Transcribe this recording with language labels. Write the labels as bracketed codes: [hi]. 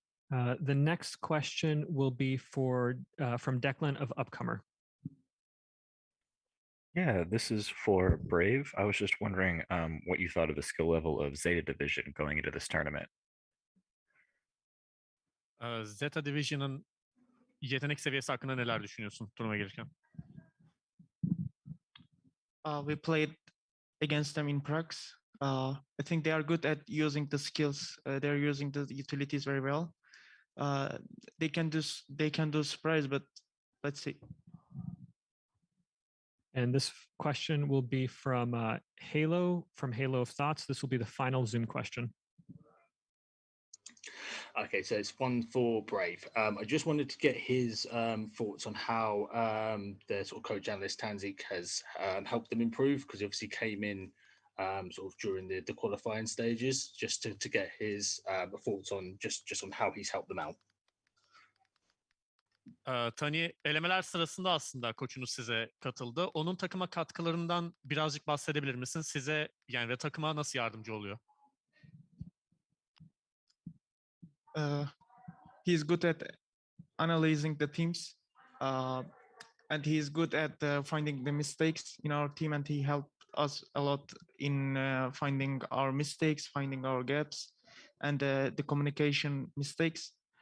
[en] The next question will be from Declan of Upcomer. Yeah, this is for Brave. I was just wondering what you thought of the skill level of Zeta Division going into this tournament. [tr] Zeta Division'ın yetenek seviyesi hakkında neler düşünüyorsun turnuva gelirken? [en] We played against them in Prax. I think they are good at using the skills. They're using the utilities very well. They can do surprise, but let's see. And this question will be from Halo of Thoughts. This will be the final Zoom question. Okay, so it's one for Brave. I just wanted to get his thoughts on how the sort of coach analyst Tanzik has helped them improve, because he obviously came in sort of during the qualifying stages, just to get his thoughts on just on how he's helped them out. [tr] Tani elemeler sırasında aslında koçunuz size katıldı. Onun takıma katkılarından birazcık bahsedebilir misin? Size yani ve takıma nasıl yardımcı oluyor? [en] He's good at analyzing the teams, and he's good at finding the mistakes in our team, and he helped us a lot in finding our mistakes, finding our gaps, and the communication mistakes.